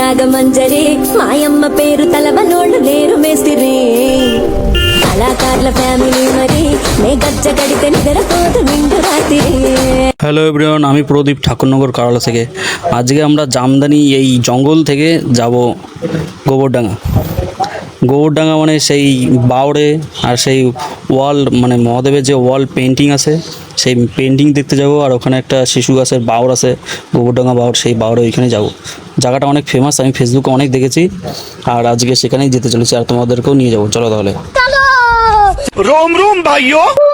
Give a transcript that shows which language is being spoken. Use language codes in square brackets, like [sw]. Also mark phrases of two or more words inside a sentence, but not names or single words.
[te] రాగమంజరి మాయమ్మ పేరు తలవనోళ్ళు లేరు మేస్తిరి కళాకారుల ఫ్యామిলি మరి నే గజ్జ కడితే నిద్రపోతు నిండు రాత్రి। [en] Hello everyone, [bn] আমি প্রদীপ ঠাকুরনগর কারালা থেকে। আজকে আমরা জামদানি এই জঙ্গল থেকে যাব গোবরডাঙ্গা। গোবরডাঙ্গা মানে সেই বাউড়ে আর সেই ওয়াল মানে মহাদেবের যে [en] wall painting [bn] আছে সেই পেন্টিং দেখতে যাব। আর ওখানে একটা শিশু গাছের বাউড় আছে, গোবরডাঙ্গা বাউড়, সেই বাউড়ে ওইখানে যাব। জায়গাটা অনেক ফেমাস, আমি ফেসবুকে অনেক দেখেছি। আর আজকে সেখানেই যেতে চলেছি, আর তোমাদেরকেও নিয়ে যাবো। চলো তাহলে। [hi] रोम रोम भाइयों,